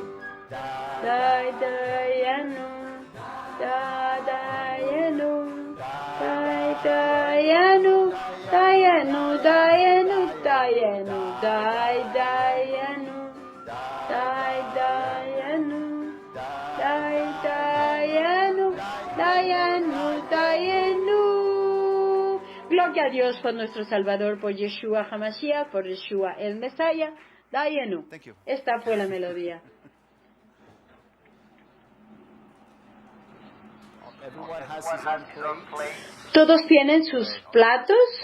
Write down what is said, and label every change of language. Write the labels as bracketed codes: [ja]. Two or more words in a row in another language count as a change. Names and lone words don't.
[he] דיינו, דיינו, דיינו, דיינו, דיינו, דיינו, דיינו, דיינו, דיינו, דיינו, דיינו. [es] Gloria a Dios por nuestro Salvador, por Yeshua HaMashiach, por Yeshua el Mesías. Dayenu. Esta fue la melodía. ¿Todos tienen sus platos?